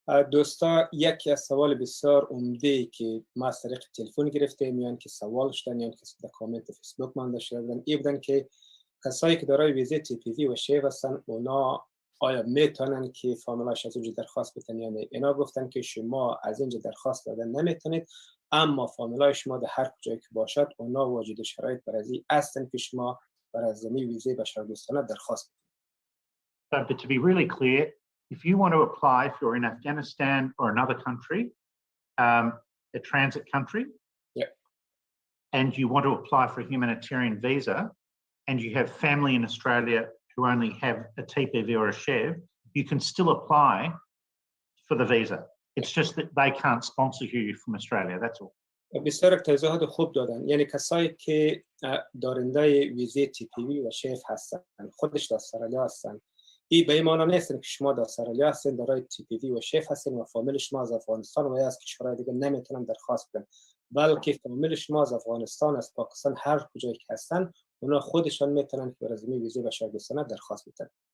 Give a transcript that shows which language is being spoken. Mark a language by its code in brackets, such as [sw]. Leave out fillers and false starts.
[fa] دوستا یکی از سوال بسیار عمده که ما از طریق تلفن گرفته میان که سوال شدن یا که در کامنت فیسبوک من داشته بودن این بودن که کسایی که دارای ویزای TPV و SHEV هستن اونا آیا میتونن که فامیلاش از اونجا درخواست بدن یا نه؟ اینا گفتن که شما از اینجا درخواست دادن نمیتونید، اما فامیلای شما در هر کجایی که باشد اونا واجد شرایط برای هستن که شما برای زمین ویزای بشردوستانه درخواست بدید. [en] But to be really clear, if you want to apply, if you're in Afghanistan or another country, a transit country, and you want to apply for a humanitarian visa, and you have family in Australia who only have a TPV or a SHEV, you can still apply for the visa. It's just that they can't sponsor you from Australia, that's all. [fa] بسیار توضیحات خوب دادن. یعنی کسایی که دارنده ویزای TPV و SHEV هستن، خودش در استرالیا هستن، این به این معنی نیست که شما در استرالیا هستین دارای TPV و SHEV هستین و فامیل شما از افغانستان و از کشورهای دیگه نمیتونن درخواست بدن، بلکه فامیل شما از افغانستان، از پاکستان، هر کجایی که هستن اونا خودشان میتونن که برای زمین ویزای بشردوستانه درخواست بدن.